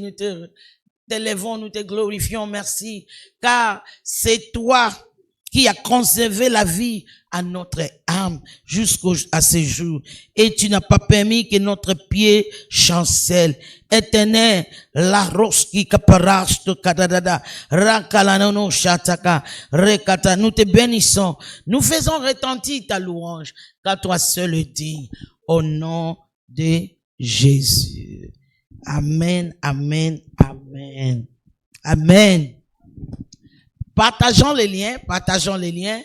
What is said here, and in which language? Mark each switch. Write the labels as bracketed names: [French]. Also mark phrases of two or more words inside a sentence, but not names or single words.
[French] Nous t'élèvons, nous te glorifions. Merci. Car c'est toi qui a conservé la vie à notre âme jusqu'à ce jour. Et tu n'as pas permis que notre pied chancelle. Éternel, la roski kaparash to kadadada, rakalanono shataka, rekata, nous te bénissons. Nous faisons retentir ta louange, car toi seul est digne, au nom de Jésus. Amen, amen, amen. Amen. Partageons les liens.